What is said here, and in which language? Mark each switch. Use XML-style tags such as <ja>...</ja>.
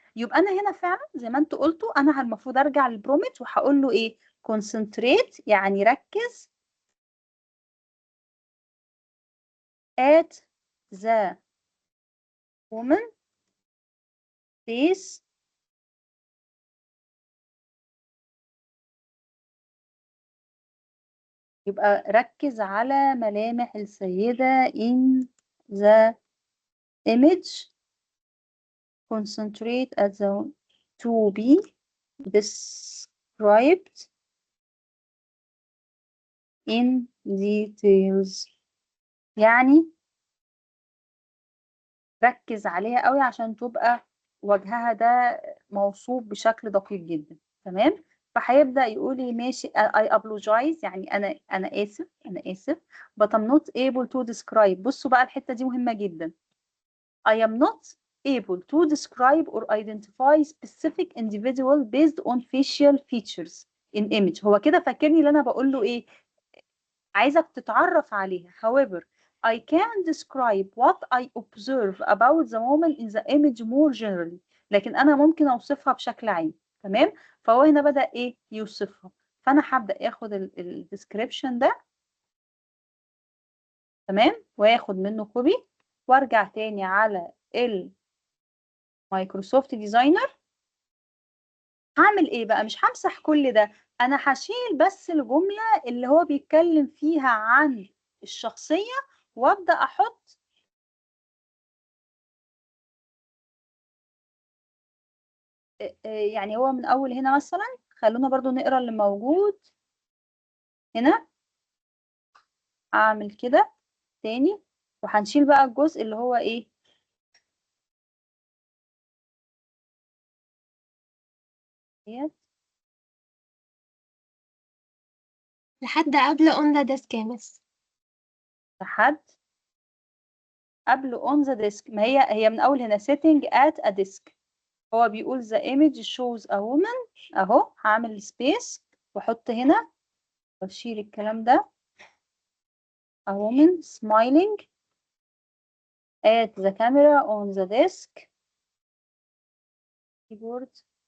<ar>يبقى انا هنا فعلا زي ما انتوا قلتوا انا المفروض ارجع للبرومت وهقول له ايه؟</ar> <en>concentrate</en> <ar>يعني ركز</ar> <en>at the woman face</en> <ar>يبقى ركز على ملامح السيدة</ar> <en>in the image. Concentrate at the to be described in details.</en> <ar>يعني ركز عليها قوي عشان تبقى وجهها ده موصوف بشكل دقيق جدا. تمام. فهيبدأ يقول لي ماشي</ar> <en>I apologize،</en> <ar>يعني أنا آسف</ar> <en>but I'm not able to describe.</en> <ar>بصوا بقى الحتة دي مهمة جدا.</ar> <en>I am not able to describe or identify specific individual based on facial features in image.</en> <ar>هو كده فاكرني اللي أنا بقول له إيه؟ عايزك تتعرف عليها.</ar> <en>However, I can describe what I observe about the woman in the image more generally.</en> <ar>لكن أنا ممكن أوصفها بشكل عام. تمام. فهو هنا بدأ إيه يوصفها. فأنا هبدأ آخد الديسكريبشن ده. تمام. وآخد منه كوبي وارجع تاني على المايكروسوفت ديزاينر. هعمل ايه بقى؟ مش همسح كل ده، انا هشيل بس الجملة اللي هو بيتكلم فيها عن الشخصية وابدأ احط يعني هو من اول هنا مثلا. خلونا برضو نقرا اللي موجود هنا. اعمل كده تاني وهنشيل بقى الجزء اللي هو ايه ديت لحد قبل</ar> <en>on the desk</en> <ar>يا مس. لحد قبل</ar> <en>on the disk.</en> <ar>ما هي من اول هنا</ar> <en>sitting at a desk.</en> <ar>هو بيقول</ar> <en>the image shows a woman.</en> <ar>اهو هعمل سبيس واحط هنا واشيل الكلام ده.</ar> <en>a woman smiling at the camera on the desk keyboard.</en>